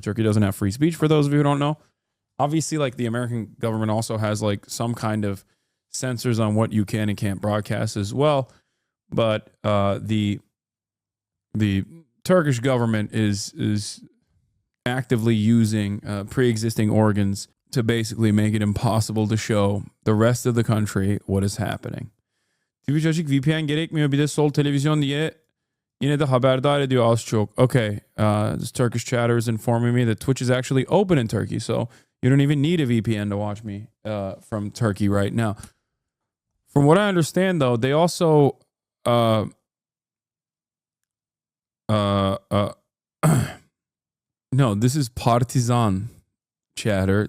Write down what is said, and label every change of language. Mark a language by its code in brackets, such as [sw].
[en] Turkey doesn't have free speech, for those of you who don't know. Obviously, like the American government also has like some kind of censors on what you can and can't broadcast as well. But the Turkish government is actively using pre-existing organs to basically make it impossible to show the rest of the country what is happening. [tr] Twitch açık, VPN gerekmiyor. Bir de sol televizyon diye yine de haberdar ediyor az çok. [en] Okay, this Turkish chatter is informing me that Twitch is actually open in Turkey, so you don't even need a VPN to watch me from Turkey right now. From what I understand, though, they also no, this is partisan chatter.